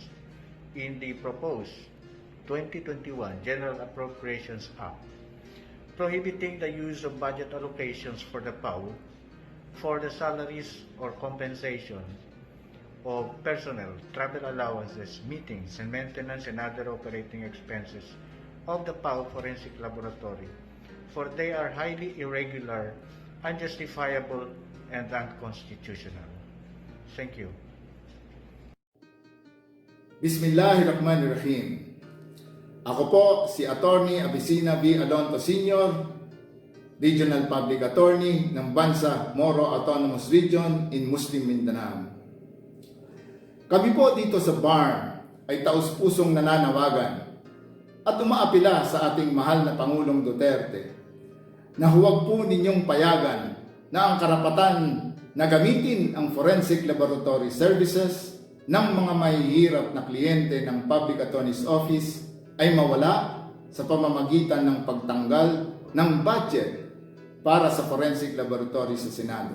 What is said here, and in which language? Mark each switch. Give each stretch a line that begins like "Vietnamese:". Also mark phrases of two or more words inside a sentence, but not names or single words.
English: in the proposed 2021 General Appropriations Act, prohibiting the use of budget allocations for the PAO for the salaries or compensation of personnel, travel allowances, meetings, and maintenance and other operating expenses of the PAO Forensic Laboratory, for they are highly irregular, unjustifiable, and unconstitutional. Thank you.
Arabic: بسم الله الرحمن الرحيم.
Filipino: Ako po si Attorney Abisina V. Alonto Sr., Regional Public Attorney ng Bansa Moro Autonomous Region in Muslim Mindanao. Kami po dito sa BARM ay taus-pusong nananawagan at umaapila sa ating mahal na Pangulong Duterte na huwag po ninyong payagan na ang karapatan na gamitin ang
English: forensic laboratory services
Filipino: ng mga mahihirap na kliyente ng Public Attorney's Office ay mawala sa pamamagitan ng pagtanggal ng budget para sa
English: forensic laboratory
Filipino: sa Senado.